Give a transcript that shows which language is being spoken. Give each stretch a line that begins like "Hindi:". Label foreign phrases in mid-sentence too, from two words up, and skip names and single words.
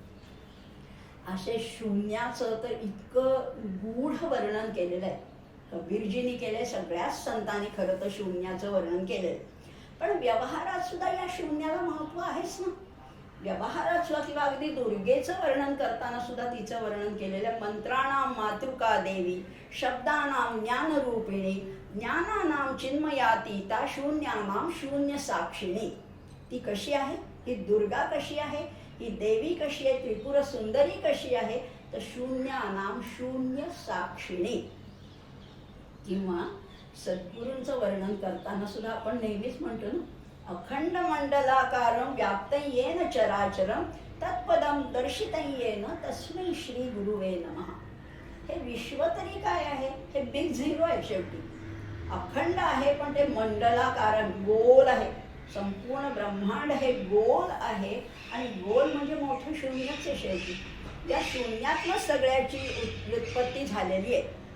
Marathi: असे शून्याचं तर इतकं गूढ वर्णन केलेलं आहे कबीरजींनी केलंय. सगळ्याच संतांनी खरं तर शून्याचं वर्णन केलंय. पण व्यवहारात सुद्धा या शून्याला महत्व आहेच ना. व्यवहारात सुद्धा किंवा अगदी दुर्गेचं वर्णन करताना सुद्धा तिचं वर्णन केलेलं आहे.
Sanskrit: मंत्राणाम मातृका देवी, शब्दानाम ज्ञानरूपिणी, ज्ञानानाम चिन्मयातीता, शून्यानाम शून्य साक्षिणी.
Marathi: ती कशी आहे, ही दुर्गा कशी आहे, ही देवी कशी आहे, त्रिपुर सुंदरी कशी आहे, तर
Sanskrit: शून्यानाम शून्य साक्षिणी.
Marathi: किंवा सद्गुरूंचं वर्णन करताना सुद्धा आपण नेहमीच म्हणतो ना,
Sanskrit: अखंड मंडलाकारं व्याप्तं येन चराचरं तत्पदं दर्शितं येन तस्मै श्री गुरुवे नमः.
Marathi: हे विश्व तरी काय आहे, हे
English: big zero
Marathi: आहे शेवटी. अखंड आहे पण ते मंडलाकार, गोल आहे. संपूर्ण ब्रह्मांड हे गोल आहे आणि गोल म्हणजे मोठं शून्यच आहे शेवटी. त्या शून्यातनं सगळ्याची उत्पत्ती झालेली आहे.